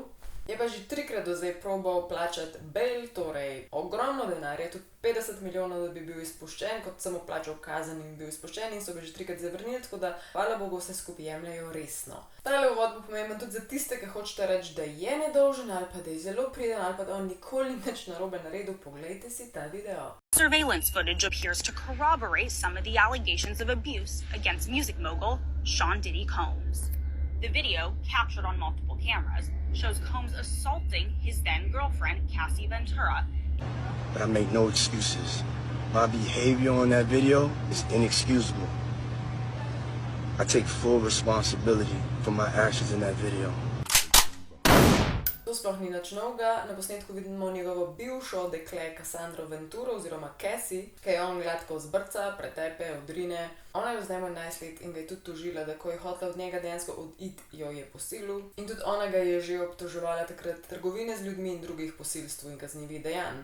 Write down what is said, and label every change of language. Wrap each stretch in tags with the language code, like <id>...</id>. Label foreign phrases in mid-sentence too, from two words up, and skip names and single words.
<sl>Je pa že 3krat do zdaj probal plačati bail, torej ogromno denarja, tudi 50 milijonov, da bi bil izpuščen, kot samo plačal kazen in bil izpuščen in so ga že 3krat zavrnili, tako da hvala Bogu vse skupaj jemljajo resno. Tale uvod bo pomemben tudi za tiste, ki hočete reči, da je nedolžen ali pa da je zelo priden ali pa da on nikoli nič narobe naredil, poglejte si ta video.</sl> <en>Surveillance footage appears to corroborate some of the allegations of abuse against music mogul Sean Diddy Combs. The video, captured on multiple cameras, shows Combs assaulting his then-girlfriend, Cassie Ventura. But I make no excuses. My behavior on that video is inexcusable. I take full responsibility for my actions in that video.</en> <sl>To sploh ni nič novega, na posnetku vidimo njegovo bivšo dekle Cassandro Venturo oziroma Cassie, ki je on gladko zbrca, pretepe, odrine. Ona je z njim 11 let in ga je tudi tožila, da ko je hotela od njega dejansko oditi, jo je posilil. In tudi ona ga je že obtoževala takrat trgovine z ljudmi in drugih posilstv in kaznivih dejanj.</sl>